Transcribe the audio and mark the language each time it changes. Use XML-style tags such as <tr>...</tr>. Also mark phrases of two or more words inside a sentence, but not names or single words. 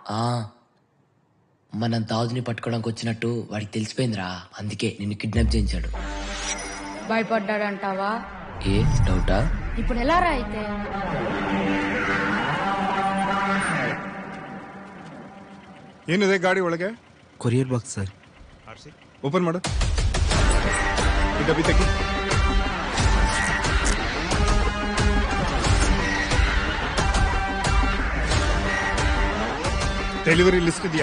<te>మనం దావుదిని పట్టుకోవడానికి వచ్చినట్టు వాడికి తెలిసిపోయిందిరా. అందుకే నిన్ను కిడ్నాప్ చేయించాడు. భయపడ్డాడంటావా? ఏ డౌటా? ఇప్పుడు ఎలా రా అయితే?</te> <kn>ಏನಿದೆ ಗಾಡಿ ಒಳಗೆ?</kn> <en>courier box sir.</en> <kn>ಓಪನ್ ಮಾಡು. ಈ ಡಬ್ಬಿ ತೆಗಿ.</kn> <en>delivery list</en> <kn>ಇದೆಯಾ?</kn>